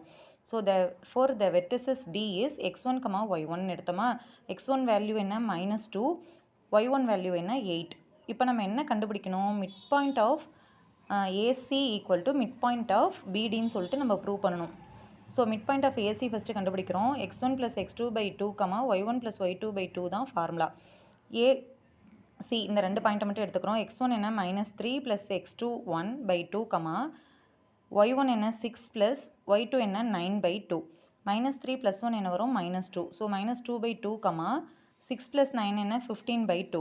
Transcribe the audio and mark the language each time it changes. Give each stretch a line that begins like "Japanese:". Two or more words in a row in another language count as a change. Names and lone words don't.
English: so far the vertices D is x1, y1 எடுத்தோமா.
Tamil: x1 வேல்யூ என்ன -2, y1 வேல்யூ என்ன 8. இப்போ நம்ம என்ன கண்டுபிடிக்கணும்?
English: mid point of AC equal to mid point of
Tamil: பிடின்னு சொல்லிட்டு நம்ம ப்ரூவ் பண்ணணும்.
English: so mid point of AC first
Tamil: கண்டுபிடிக்கிறோம். x1 + x2/2, y1 + y2/2 தான் ஃபார்முலா. ஏசி இந்த ரெண்டு பாயிண்ட்டை மட்டும் எடுத்துக்கிறோம். x1 என்ன -3 + x2 1/2, y1 என்ன 6 + y2 என்ன 9/2. -3 + 1 என்ன வரும் -2. ஸோ -2/2, 6 + 9 என்ன 15/2.